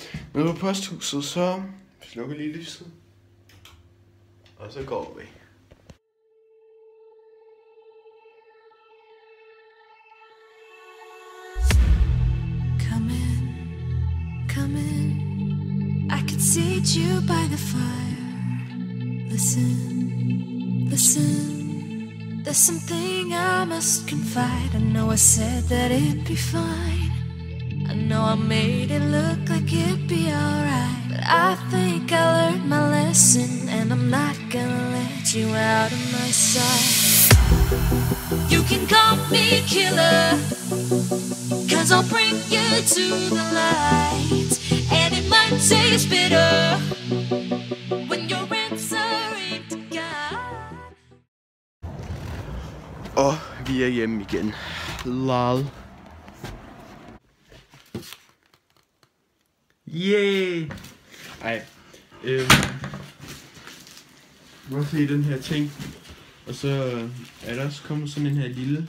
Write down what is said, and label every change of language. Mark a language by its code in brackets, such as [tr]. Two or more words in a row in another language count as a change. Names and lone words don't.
[da] Nede på posthuset, så slukker lige lyset. Og så går vi. [en] I could seat you by the fire. Listen, listen. There's something I must confide. I know I said that it'd be fine. I know I made it look like it'd be alright, but I think I learned my lesson, and I'm not gonna let you out of my sight. You can call me killer, 'cause I'll bring you to the light. And it might taste bitter when you're answering to God. [da] Og vi er hjemme igen. Lol. Yay! Ej. Nu se den her ting. Og så er der også kommet sådan en her lille.